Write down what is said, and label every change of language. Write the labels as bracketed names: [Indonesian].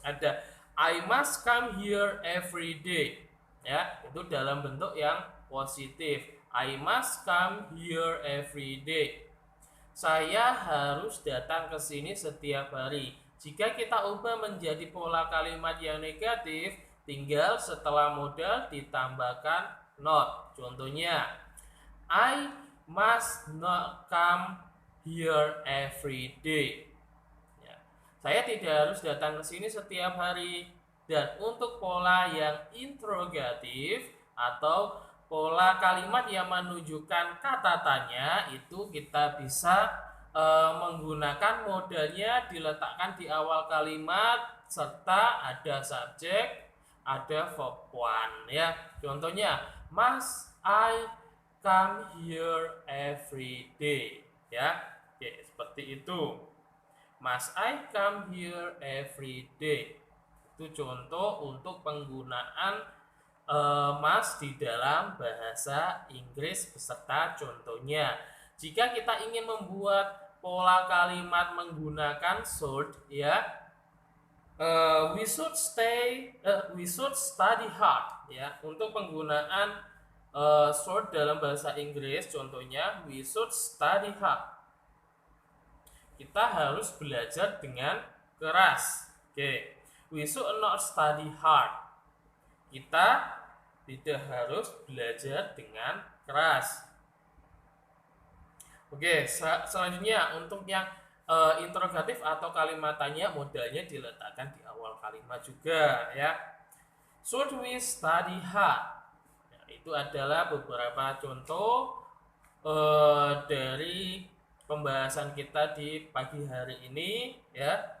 [English] Ada I must come here every day. [Indonesian] Ya, itu dalam bentuk yang positif. [English] I must come here every day. [Indonesian] Saya harus datang ke sini setiap hari. Jika kita ubah menjadi pola kalimat yang negatif, tinggal setelah modal ditambahkan not. [English] Contohnya, I must not come here every day. [Indonesian] Ya. Saya tidak harus datang ke sini setiap hari. Dan untuk pola yang interrogatif atau pola kalimat yang menunjukkan kata tanya itu kita bisa menggunakan modalnya diletakkan di awal kalimat serta ada subjek, ada verb one ya. [English] Contohnya, must I come here every day ya. [Indonesian] Oke, seperti itu. [English] Must I come here every day? [Indonesian] Itu contoh untuk penggunaan must di dalam bahasa Inggris beserta contohnya. Jika kita ingin membuat pola kalimat menggunakan should ya, [English] we should study hard [Indonesian] ya. Untuk penggunaan should dalam bahasa Inggris contohnya [English] we should study hard. [Indonesian] Kita harus belajar dengan keras. Oke. [English] We should not study hard. [Indonesian] Kita tidak harus belajar dengan keras. Oke, selanjutnya untuk yang interrogatif atau kalimat tanya modalnya diletakkan di awal kalimat juga ya. [English] Should we study hard? [Indonesian] Nah, itu adalah beberapa contoh dari pembahasan kita di pagi hari ini ya.